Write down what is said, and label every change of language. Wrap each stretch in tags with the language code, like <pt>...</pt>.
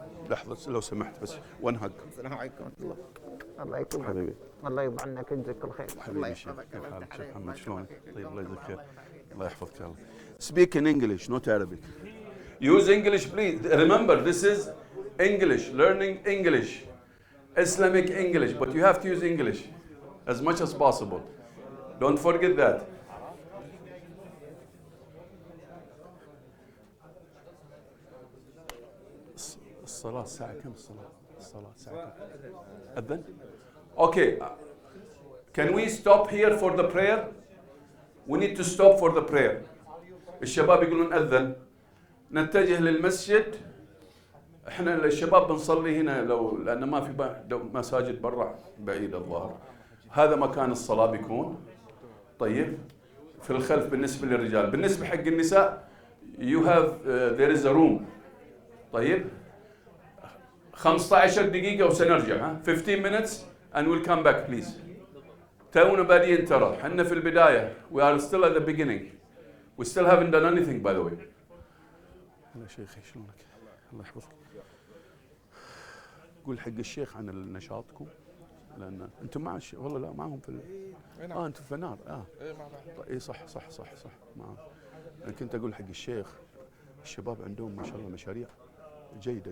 <ar>لحظة لو سمحت بس</ar> <en>one hug.</en> <ar>السلام عليكم ورحمة الله. الله يكرمك. حبيبي. الله يرضى عنك يجزاك الخير. الله حبيبي شيخ، يحفظك. كيف حالك شيخ محمد شلونك؟ طيب الله يجزاك خير. الله يحفظك يا الله.</ar> <en>Speak in English, not Arabic. Use English please. Remember this is English, learning English. Islamic English, but you have to use English as much as possible. Don't forget that.</en> <ar>الصلاة الساعة كم الصلاة؟ الصلاة الساعة كم؟ أذن؟ Okay.</ar> <en>Can we stop here for the prayer? We need to stop for the prayer.</en> <ar>الشباب يقولون أذن. نتجه للمسجد. احنا الشباب بنصلي هنا لأن ما في مساجد برا بعيد الظاهر. هذا مكان الصلاة بيكون. طيب. في الخلف بالنسبة للرجال. بالنسبة حق النساء</ar> <en>you have there is a room.</en> <ar>طيب. 15 دقيقة وسنرجع ها</ar> <en>15 minutes and we'll come back please.</en> <ar>تونا بادين ترى حنا في البداية</ar> <en>we are still at the beginning. We still haven't done anything by the way.</en> <ar>يا شيخي شلونك؟ الله يحفظك. قول حق الشيخ عن نشاطكم لأن أنتم مع الشيخ والله لا معهم في أنتم في النار إيه صح معهم. أنا كنت أقول حق الشيخ الشباب عندهم ما شاء الله مشاريع جيدة.</ar>